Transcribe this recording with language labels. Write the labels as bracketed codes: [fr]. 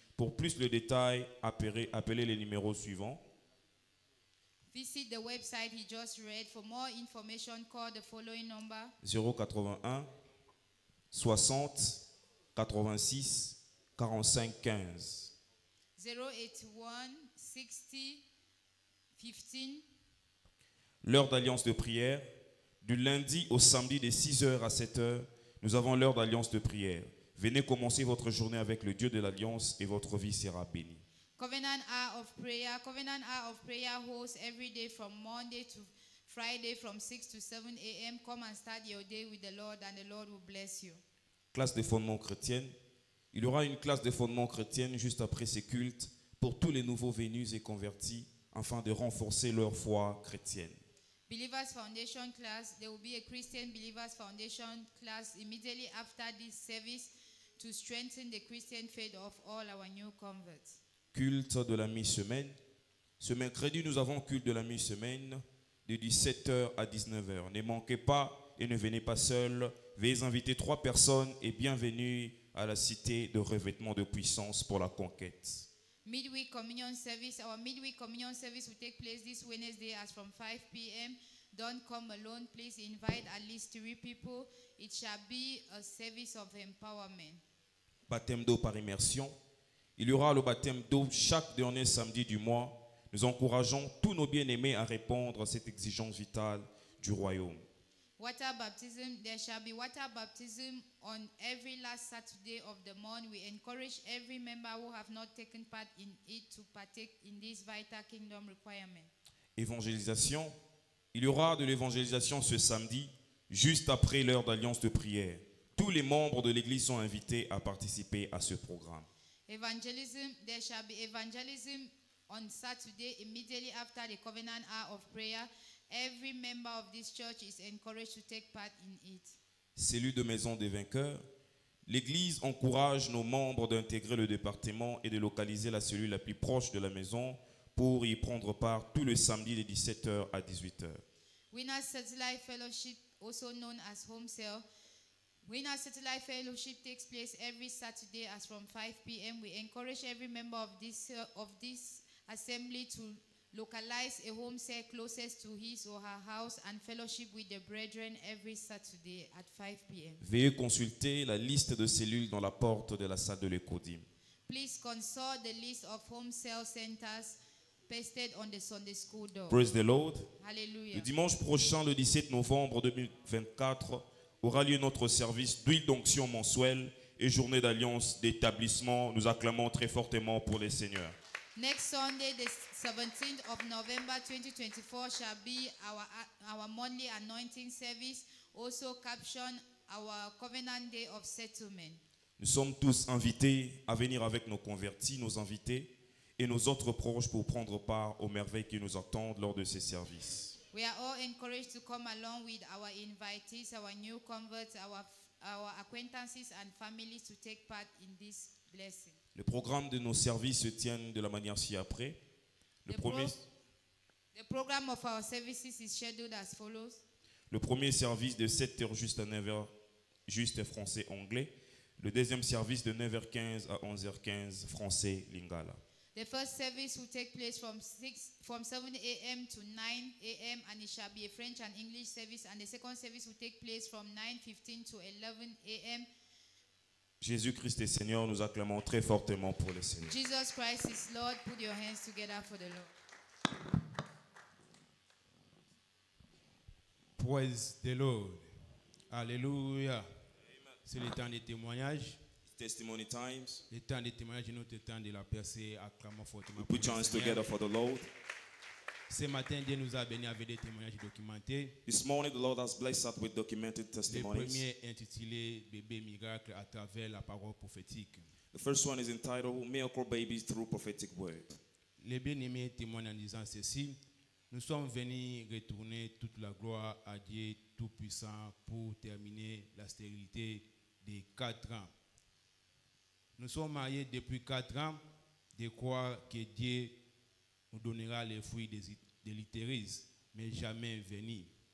[fr] Pour plus de détails, appelez les numéros suivants. [en] Visit the website he just read. For more information, call the following number: 081 60 86 45 15. 081 60 15. [fr] L'heure d'alliance de prière. Du lundi au samedi de 6h à 7h, nous avons l'heure d'alliance de prière. Venez commencer votre journée avec le Dieu de l'Alliance et votre vie sera bénie. [en] Covenant Hour of Prayer. Covenant Hour of Prayer hosts every day from Monday to Friday from 6 to 7 a.m. Come and start your day with the Lord and the Lord will bless you. [fr] Classe de fondement chrétienne. Il y aura une classe de fondement chrétienne juste après ces cultes pour tous les nouveaux venus et convertis afin de renforcer leur foi chrétienne. [en] Believers Foundation class. There will be a Christian Believers Foundation class immediately after this service to strengthen the Christian faith of all our new converts. [fr] Culte de la mi-semaine. Ce mercredi, nous avons culte de la mi-semaine de 17h à 19h. Ne manquez pas et ne venez pas seuls. Veuillez inviter 3 personnes et bienvenue à la cité de revêtement de puissance pour la conquête. [en] Midweek communion service. Our midweek communion service will take place this Wednesday as from 5 p.m. Don't come alone. Please invite at least 3 people. It shall be a service of empowerment. [fr] Baptême d'eau par immersion. Il y aura le baptême d'eau chaque dernier samedi du mois. Nous encourageons tous nos bien-aimés à répondre à cette exigence vitale du royaume. [en] Water baptism. There shall be water baptism on every last Saturday of the month. We encourage every member who have not taken part in it to partake in this vital kingdom requirement. [fr] Évangélisation. Il y aura de l'évangélisation ce samedi, juste après l'heure d'alliance de prière. Tous les membres de l'Église sont invités à participer à ce programme. [en] Evangelism. There shall be evangelism on Saturday immediately after the covenant hour of prayer. Every member of this church is encouraged to take part in it. [fr] Cellule de maison des vainqueurs. L'Église encourage nos membres d'intégrer le département et de localiser la cellule la plus proche de la maison pour y prendre part tous les samedis de 17h à 18h. [en] Winners Satellite Fellowship, also known as Home Cell. Winners Satellite Fellowship takes place every Saturday as from 5 p.m. We encourage every member of this assembly to localize a home cell closest to his or her house and fellowship with the brethren every Saturday at 5 p.m. [fr] Veuillez consulter la liste de cellules dans la porte de la salle de l'Écodim. [en] Please consult the list of home cell centers pasted on the Sunday school door. Praise the Lord. Hallelujah. [fr] Le dimanche prochain, le 17 novembre 2024, aura lieu notre service d'huile d'onction mensuelle et journée d'alliance d'établissement. Nous acclamons très fortement pour les seigneurs. [en] Next Sunday, the 17th of November 2024, shall be our monthly anointing service, also caption our covenant day of settlement. [fr] Nous sommes tous invités à venir avec nos convertis, nos invités et nos autres proches pour prendre part aux merveilles qui nous attendent lors de ces services. [en] We are all encouraged to come along with our invitees, our new converts, our acquaintances and families to take part in this blessing. [fr] Le programme de nos services se tient de la manière ci-après. [en] The program of our services is scheduled as follows. [fr] Le premier service de 7h juste à 9h, juste français-anglais. Le deuxième service de 9h15 à 11h15, français-lingala. [en] The first service will take place from 7 a.m. to 9 a.m. and it shall be a French and English service. And the second service will take place from 9:15 to 11 a.m. [fr] Jésus-Christ est Seigneur, nous acclamons très fortement pour le Seigneur. [en] Jesus Christ is Lord. Put your hands together for the Lord. Praise the Lord. Alléluia. [fr] C'est le temps des témoignages. [en] Testimony times. [fr] Le temps des témoignages est notre temps de la percée. Acclamons fortement. [en] We put your hands together for the Lord. [fr] Ce matin, Dieu nous a bénis avec des témoignages documentés. [en] This morning, the Lord has blessed us with documented [fr] Le [en] testimonies. [fr] premier intitulé Bébé miracle à travers la parole prophétique. [en] The first one is entitled Miracle Babies Through Prophetic Word. [fr] Les bien-aimés témoignent en disant ceci. Nous sommes venus retourner toute la gloire à Dieu Tout-Puissant pour terminer la stérilité de 4 ans. Nous sommes mariés depuis 4 ans, de croire que Dieu nous donnera les fruits de l'utérus, mais jamais venu.